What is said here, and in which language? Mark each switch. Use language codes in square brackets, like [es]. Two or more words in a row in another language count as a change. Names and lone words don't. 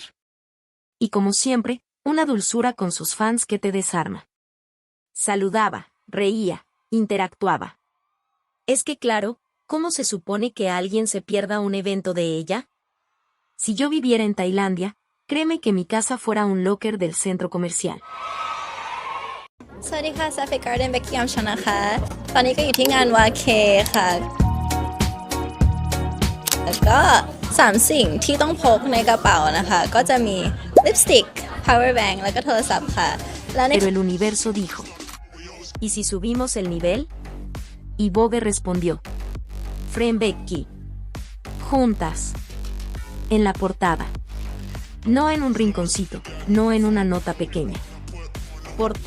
[es] Y como siempre, una dulzura con sus fans que te desarma. Saludaba, reía, interactuaba. Es que claro, ¿cómo se supone que alguien se pierda un evento de ella? Si yo viviera en Tailandia, créeme que mi casa fuera un locker del centro comercial. [th] สวัสดีค่ะ Sapphic Garden เบคกี้อัมชนนะคะตอนนี้ก็อยู่ที่งานวาเคค่ะแล้วก็3สิ่งที่ต้องพกในกระเป๋านะคะก็จะมีลิปสติก [en] power bank [th] แล้วก็โทรศัพท์ค่ะแล้วใน [es] Pero el universo dijo: ¿y si subimos el nivel? Y Vogue respondió: Fren Becky. Juntas. En la portada. No en un rinconcito, no en una nota pequeña.